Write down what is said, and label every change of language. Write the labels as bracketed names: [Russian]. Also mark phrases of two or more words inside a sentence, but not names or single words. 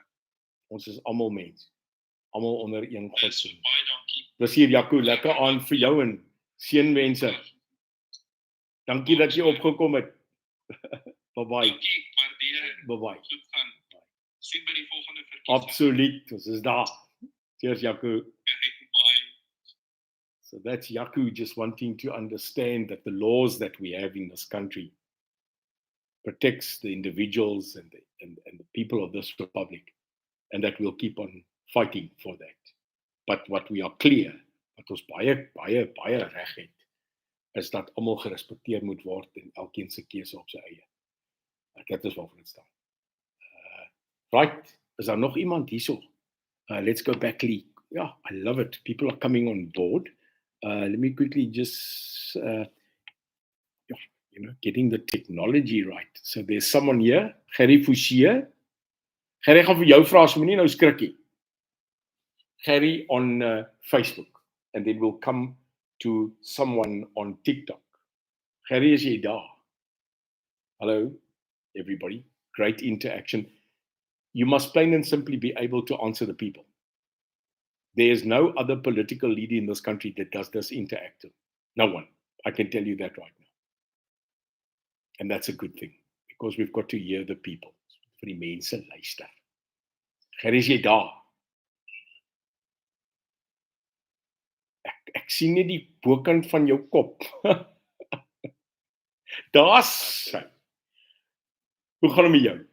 [Afrikaans] Ons is almal mens. Almal onder een God. So, baie dankie. Dis hier Jaco, lekker aan vir jou en seënwense. Dankie dat jy opgekom het. Bye-bye. Dankie, waardeer. Bye-bye. Goed gaan. Sien by die volgende verkiesing. Absoluut, ons is daar. Cheers, Jaco. Bye. [English] So that's Jaco just wanting to understand that the laws that we have in this country protects the individuals and the people of this republic, and that we'll keep on fighting for that. But what we are clear, [Afrikaans] wat ons baie reg het, is dat almal gerespekteer moet word en elkeen se keuse op sy eie. Dit is waarvoor dit staan. Right, is daar nog iemand hierso? [English] Let's go back, Lee. Yeah, I love it. People are coming on board. Let me quickly just, getting the technology right. So there's someone here, Gerry Fouchier. [Afrikaans] Gerry gaan vir jou vra, so moenie nou skrikkie. [English] Gerry on Facebook, and then we'll come to someone on TikTok. [Afrikaans] Gerry, is jy daar? [English] Hello, everybody. Great interaction. You must plain and simply be able to answer the people. There is no other political leader in this country that does this interactive. No one. I can tell you that right now. And that's a good thing, because we've got to hear the people. [Afrikaans] Vir die mense luister. Gerry, is jy daar? Ek sien net die bokant van jou kop. Daar's hy. Hoe gaan dit met jou?